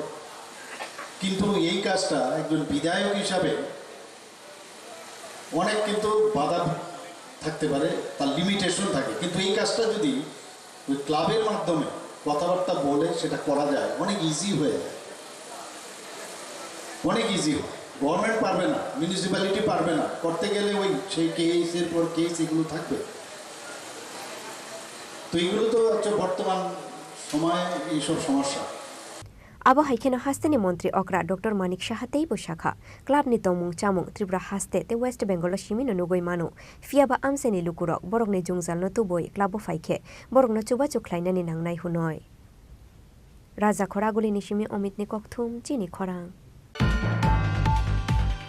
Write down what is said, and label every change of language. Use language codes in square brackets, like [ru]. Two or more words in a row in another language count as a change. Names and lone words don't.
[bn] কিন্তু এই কাজটা একজন বিধায়ক হিসাবে অনেক কিন্তু বাধা থাকতে পারে, তার লিমিটেশন থাকে, কিন্তু এই কাজটা যদি ওই ক্লাবের মাধ্যমে কথাবার্তা বলে সেটা করা যায়, অনেক ইজি হয়ে যায়, অনেক ইজি হয়। গভর্নমেন্ট পারবে না, মিউনিসিপ্যালিটি পারবে না, করতে গেলে ওই সেই কেসের পর কেস এগুলো থাকবে। তো এগুলো তো হচ্ছে বর্তমান সময়ে এইসব সমস্যা। [trp] Abo haikeno haste ni Montri Okra Dr. Manik Shahatei Boshakha Club ni Tomung Chamung Tripura haste te West Bengal Shimino Nugoi Manu Fiaba Amseni Lukurok Borok ni Jungzal no Tuboi Club of Faike Borok no Chuba Chuklaina ni Nangnai Hunoi Raja Khoraguli ni Shimi Omit ni Kokthum Chini Khorang